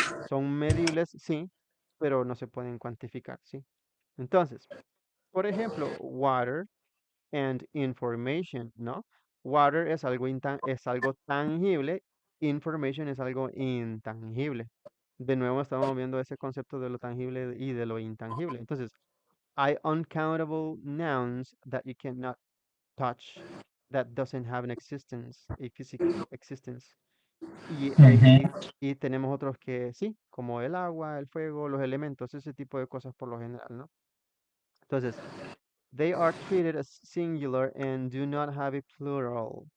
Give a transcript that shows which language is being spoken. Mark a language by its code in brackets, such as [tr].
[es] Son medibles, sí, pero no se pueden cuantificar, ¿sí? Entonces, por ejemplo, [en] water and information, [es] ¿no? Water es algo tangible, information es algo intangible. De nuevo estamos viendo ese concepto de lo tangible y de lo intangible. Entonces, hay [en] uncountable nouns that you cannot touch, that doesn't have an existence, a physical existence. ujú, [es] Y tenemos otros que sí, como el agua, el fuego, los elementos, ese tipo de cosas por lo general, ¿no? [en] Entonces, they are treated as singular and do not have a plural.